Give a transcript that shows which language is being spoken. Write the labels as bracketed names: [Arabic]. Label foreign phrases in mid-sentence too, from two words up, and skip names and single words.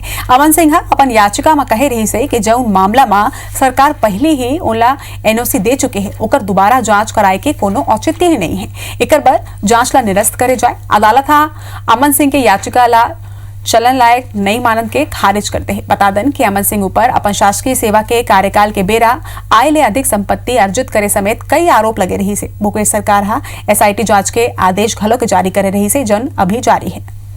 [Chhattisgarhi] अमन सिंह अपन याचिका में कहे रही से कि जौन मामला में सरकार पहले ही उनला NOC दे चुके हैं, ओकर दोबारा जांच कराए के कोनो औचित्य ही नहीं है। एकर बर जांच ला निरस्त करे जाए। अदालत अमन सिंह के याचिका ला चलन लायक नई मानद के खारिज करते हैं। बता दें कि अमन सिंह ऊपर अपन शासकीय सेवा के कार्यकाल के बेरा आय ले अधिक संपत्ति अर्जित करे समेत कई आरोप लगे रही से। भूपेश सरकार SIT जांच के आदेश घलों के जारी करे रही से, जन अभी जारी है।